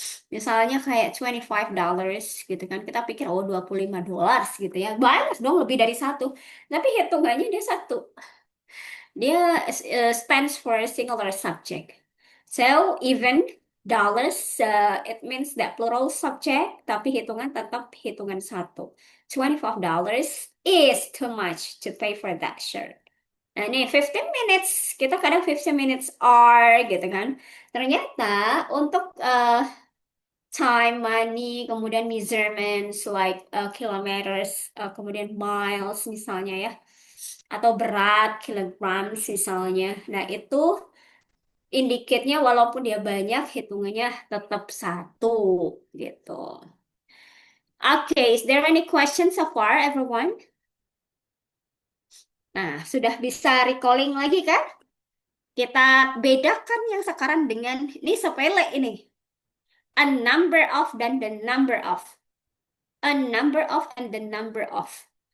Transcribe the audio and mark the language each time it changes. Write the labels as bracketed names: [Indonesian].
[Indonesian] Misalnya kayak $25 gitu kan. Kita pikir oh $25 gitu ya. Banyak dong lebih dari satu. Tapi hitungannya dia satu. [English] Dia stands for a singular subject. So even dollars it means that plural subject [Indonesian] tapi hitungan tetap hitungan satu. [English] $25 is too much to pay for that shirt. [Indonesian] Nah, ini 15 minutes. Kita kadang 15 minutes are gitu kan. Ternyata untuk time, money, kemudian measurements like kilometers, kemudian miles misalnya ya, atau berat, kilograms misalnya. Nah, itu indikatnya walaupun dia banyak, hitungannya tetap satu gitu. [English] Okay, is there any questions so far, everyone? [Indonesian] Nah, sudah bisa recalling lagi kan? Kita bedakan yang sekarang dengan, ini sepele ini. [English] A number of dan the number of. A number of and the number of.